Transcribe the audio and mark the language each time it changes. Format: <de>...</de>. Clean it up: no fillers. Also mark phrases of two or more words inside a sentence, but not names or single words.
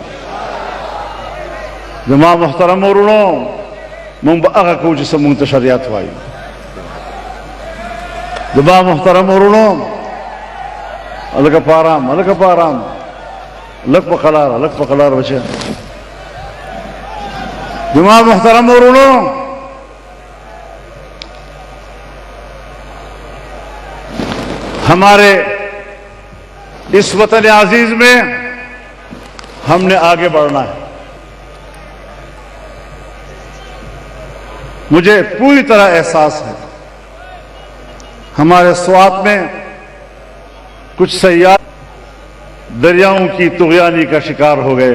<ps>زما محترم ورونو، موږ به هغه کوو چې څه موږ ته شریعت وایي. زما محترم ورونو، هلکه په ارام، هلکه په ارام، لږ په قلاره، لږ په قلاره بچه. زما محترم ورونو،</ps> <ur>ہمارے اس وطن عزیز میں ہم نے آگے بڑھنا ہے. مجھے پوری طرح احساس ہے ہمارے سوات میں کچھ سیاح دریاؤں کی طغیانی کا شکار ہو گئے.</ur>